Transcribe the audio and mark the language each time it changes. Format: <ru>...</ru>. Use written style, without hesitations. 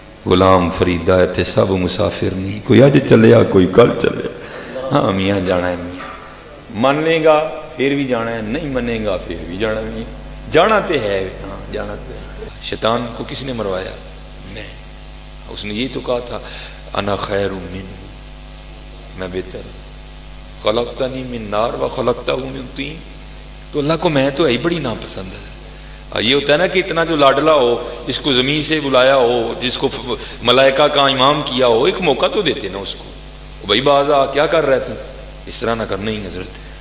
<pa>غلام فریدہ تے سب مسافر نہیں، کوئی اج چلیا کوئی کل چلیا.</pa> <ur>ہاں میاں جانا ہے، میاں مان لے گا پھر بھی جانا ہے، نہیں منے گا پھر بھی جانا.</ur> <pa>میاں جانا تے ہے، ہاں جانا تے ہے.</pa> <ur>شیطان کو کس نے مروایا؟ میں. اس نے یہ تو کہا تھا، انا خیر منہ، میں بہتر،</ur> <ar>خلقتنی من نار و خلقتہ من طین.</ar> <ur>تو اللہ کو میں تو بڑی ناپسند ہے. یہ ہوتا ہے نا کہ اتنا جو لاڈلا ہو، جس کو زمین سے بلایا ہو، جس کو ملائکہ کا امام کیا ہو، ایک موقع تو دیتے نا اس کو، بھائی باز آ، کیا کر رہے تم، اس طرح نہ کرنا ہی حضرت.</ur>